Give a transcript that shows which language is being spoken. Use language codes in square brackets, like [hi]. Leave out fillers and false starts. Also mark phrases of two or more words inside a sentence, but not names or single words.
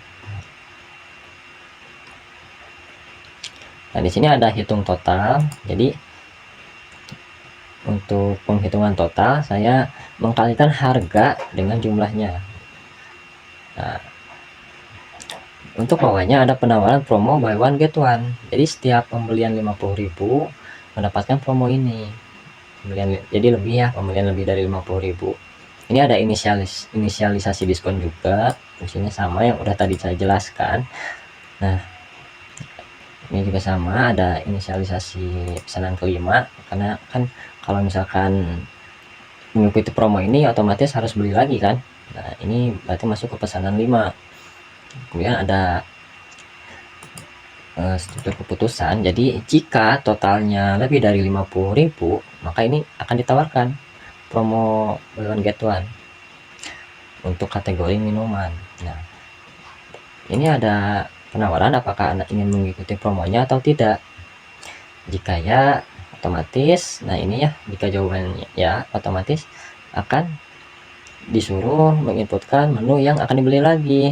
[id] Nah, di sini ada hitung total. Jadi untuk penghitungan total saya mengkalikan harga dengan jumlahnya. Nah, untuk bawahnya ada penawaran promo [en] buy one get one. [id] Jadi setiap pembelian 50.000 mendapatkan promo ini. Jadi lebih ya, pembelian lebih dari 50.000. Ini ada inisialisasi diskon juga, fungsinya sama yang udah tadi saya jelaskan. Nah, ini juga sama, ada inisialisasi pesanan kelima, karena kan kalau misalkan mengikuti promo ini otomatis harus beli lagi kan. Nah, ini berarti masuk ke pesanan 5. Kemudian ada struktur keputusan. Jadi jika totalnya lebih dari 50.000, maka ini akan ditawarkan promo [en] buy one get one [id] untuk kategori minuman. Nah, ini ada penawaran apakah Anda ingin mengikuti promonya atau tidak. Jika ya, otomatis, nah ini ya, jika jawabannya ya, otomatis akan disuruh menginputkan menu yang akan dibeli lagi.